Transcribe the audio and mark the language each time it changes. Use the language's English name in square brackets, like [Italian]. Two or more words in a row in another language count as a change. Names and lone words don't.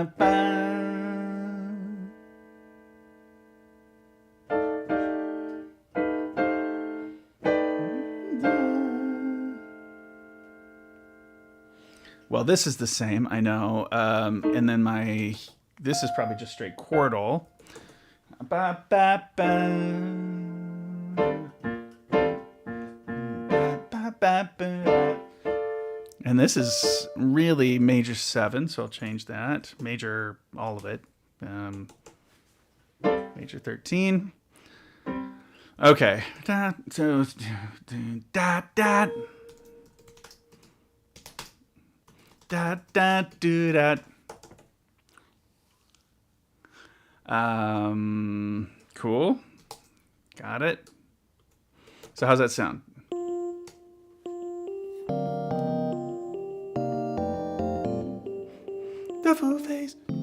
[English] Well, this is the same, I know. And then this is probably just straight chordal. Ba, ba, ba. Ba, ba, ba, ba. And this is really major 7, so I'll change that. Major, all of it. Major 13. Okay. Da, so, da, da, da, da, do, da. Cool. Got it. So how's that sound? The full face.